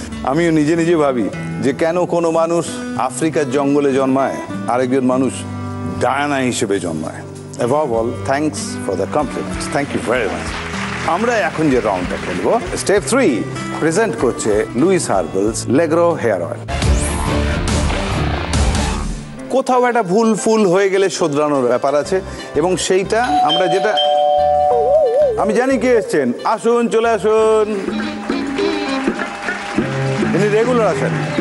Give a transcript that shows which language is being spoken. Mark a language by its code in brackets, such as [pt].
[bn] আমিও নিজে নিজে ভাবি যে কেন কোনো মানুষ আফ্রিকার জঙ্গলে জন্মায়, আরেকজন মানুষ ডায়ানা হিসেবে জন্মায়। [en] Above all, thanks for the compliments. Thank you very much. [bn] আমরা এখন যে রাউন্ডটা খেলবো, স্টেপ 3, প্রেজেন্ট করছে লুইস হার্বালস লেগ্রো হেয়ার অয়েল। কোথাও একটা ভুল ফুল হয়ে গেলে শোধরানোর ব্যাপার আছে, এবং সেইটা আমরা যেটা, আমি জানি কে এসছেন, আসুন চলে আসুন, ইনি রেগুলার আসেন।